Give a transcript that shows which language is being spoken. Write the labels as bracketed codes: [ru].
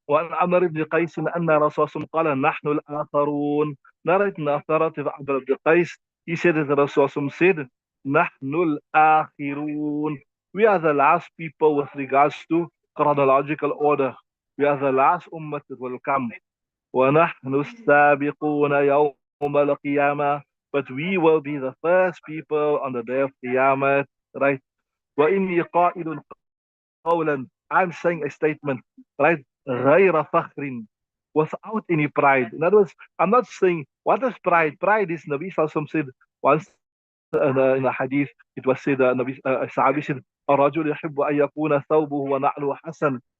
[ar] وعن عمرو بن قيس أن رسول الله قال نحن الآخرون. [en] Narrate in the authority of Amr ibn Qais, he said that the Rasul said, [ar] نحن الآخرون. [en] We are the last people with regards to chronological order. We are the last ummah that will come. [ar] ونحن السابقون يوم القيامة. [en] But we will be the first people on the day of Qiyamah, right? [ar] وإني قائل قولا, [en] I'm saying a statement, right? [ar] غير فخر, [en] without any pride. In other words, I'm not saying, what is pride? Pride is, Nabi Sallallahu said once in a hadith, it was said, Nabi Sahabi said, [ar] الرجل يحب أن يكون ثوبه ونعله حسن.